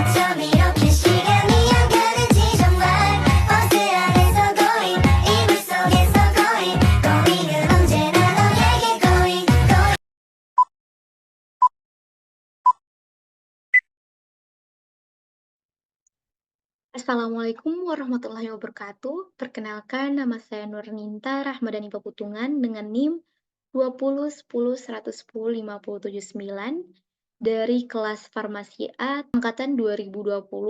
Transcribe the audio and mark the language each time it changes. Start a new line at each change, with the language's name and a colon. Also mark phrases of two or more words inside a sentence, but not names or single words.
Korean: 밤 이렇게 시간이 안 가는지 정말 버스 안에서 going 이불 속에서 going은 언제나 너에게 going
Arabic: السلام عليكم ورحمة الله وبركاته.
Indonesian: Perkenalkan, nama saya Nurninta Rahmadani Peputungan dengan NIM 2010110109 dari kelas Farmasi A angkatan 2020.